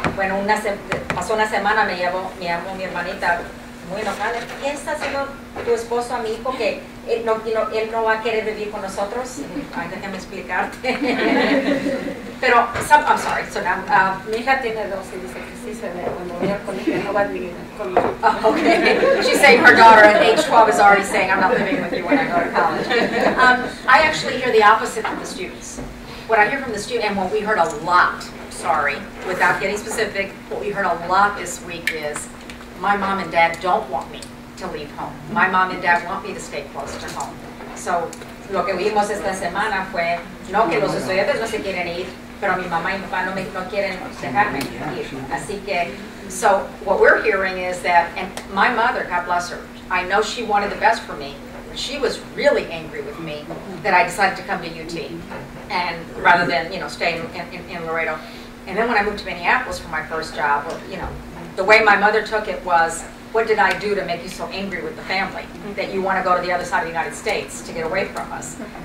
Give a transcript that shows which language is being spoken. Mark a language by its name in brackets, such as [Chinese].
[Spanish] Bueno, pasó una semana, me llamó mi hermanita muy enojada. "¿Qué está haciendo tu esposo a mi hijo que él no va a querer vivir con nosotros?". Ay, déjame explicarte. Pero, [English] I'm sorry, so now, [Spanish] mi hija tiene 2 y dice que sí se ve cuando voy al colegio no va a vivir con nosotros. [English] Oh, okay. She's saying her daughter at age 12 is already saying, "I'm not living with you when I go to college." I actually hear the opposite from the students. What I hear from the student, and what we heard a lot, sorry, without getting specific, what we heard a lot this week is, "My mom and dad don't want me to leave home. My mom and dad want me to stay close to home." [Spanish] So, lo que vimos esta semana fue, no que los estudiantes no se quieren ir, pero mi mamá y mi papá no quieren dejarme ir. Así que, [English] so what we're hearing is that, and my mother, God bless her, I know she wanted the best for me, but she was really angry with me that I decided to come to UT, and rather than, stay in Laredo. And then when I moved to Minneapolis for my first job, the way my mother took it was, "What did I do to make you so angry with the family that you want to go to the other side of the United States to get away from us?"